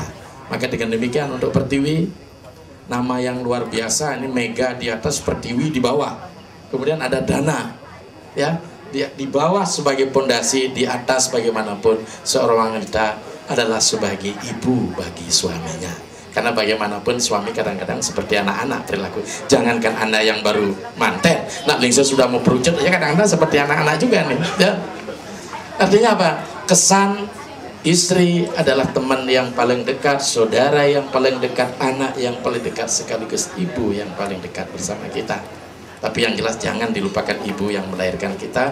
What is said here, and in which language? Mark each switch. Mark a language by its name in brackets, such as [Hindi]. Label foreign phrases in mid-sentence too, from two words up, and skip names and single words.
[Indonesian] Maka dengan demikian untuk Pertiwi, nama yang luar biasa, ini Mega di atas, Pertiwi di bawah. Kemudian ada Dana, ya, di bawah sebagai pondasi, di atas bagaimanapun seorang wanita adalah sebagai ibu bagi suaminya. Karena bagaimanapun suami kadang-kadang seperti anak-anak perilaku. Jangankan Anda yang baru manten, nak lingsa sudah mau perucut, ya kadang-kadang seperti anak-anak juga nih. Ya. Artinya apa? Kesan istri adalah teman yang paling dekat, saudara yang paling dekat, anak yang paling dekat, sekaligus ibu yang paling dekat bersama kita. Tapi yang jelas jangan dilupakan ibu yang melahirkan kita.